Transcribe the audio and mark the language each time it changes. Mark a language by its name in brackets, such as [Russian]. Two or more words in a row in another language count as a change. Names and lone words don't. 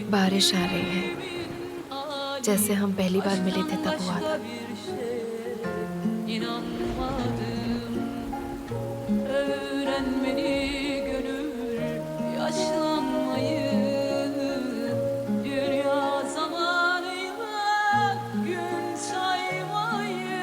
[Hindi] बारिश आ रही है, जैसे हम पहली बार मिले थे तब हुआ था। [Turkish] bir şey inanmadım. Öğrenmeli gönül yaşlanmayı, dünya zamanıyla gün saymayı.